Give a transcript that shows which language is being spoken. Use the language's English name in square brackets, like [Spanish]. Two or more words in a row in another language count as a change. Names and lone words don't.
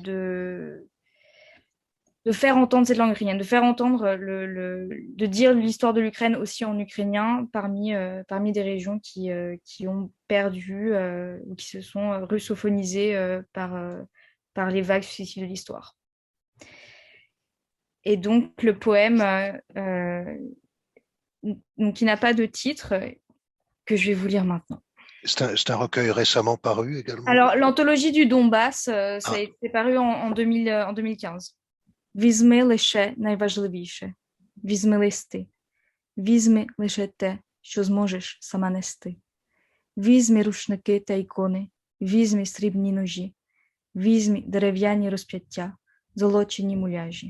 [French] de faire entendre cette langue ukrainienne, de faire entendre de dire l'histoire de l'Ukraine aussi en ukrainien parmi des régions qui ont perdu ou qui se sont russophonisées par les vagues successives de l'histoire. Et donc le poème, donc, qui n'a pas de titre, que je vais vous lire maintenant. C'est un recueil récemment paru également. Alors, l'anthologie du Donbass, ça a Ah. été paru en 2015. [Ukrainian] Візьми лише найважливіше. Візьми листи. Візьми лише те, що зможеш сама нести. Візьми рушники та ікони. Візьми срібні ножі. Візьми дерев'яні розп'яття, золочені муляжі.